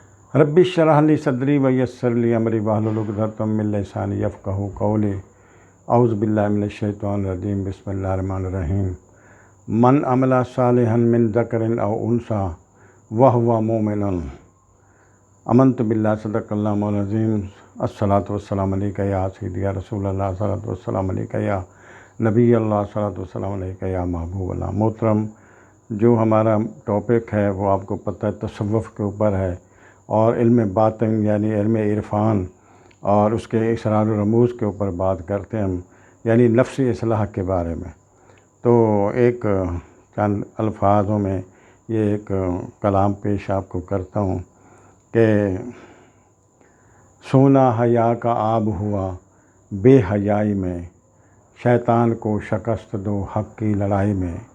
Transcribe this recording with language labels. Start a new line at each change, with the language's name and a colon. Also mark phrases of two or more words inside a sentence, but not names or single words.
Arabic: رب اشرح لي صدري ويسر لي أمري واحلل عقدة من لساني يفقهوا قولي. أعوذ بالله من الشيطان الرجيم. بسم الله الرحمن الرحيم. من عمل صالحا من ذكر أو أنثى وهو مؤمن آمنت بالله صدق الله مولانا العظيم. الصلاة والسلام عليك يا سيدي يا رسول الله، الصلاة والسلام عليك يا نبي الله، الصلاة والسلام عليك يا محبوب الله.
Urdu: محترم، جو ہمارا ٹاپک ہے وہ آپ کو پتا ہے، تصوف کے اوپر ہے اور علم باطن یعنی علم عرفان اور اس کے اسرار و رموز کے اوپر بات کرتے ہیں ہم، یعنی نفسی اصلاح کے بارے میں. تو ایک چند الفاظوں میں یہ ایک کلام پیش آپ کو کرتا ہوں کہ سونا حیا کا آب ہوا بےحیائی میں، شیطان کو شکست دو حق کی لڑائی میں.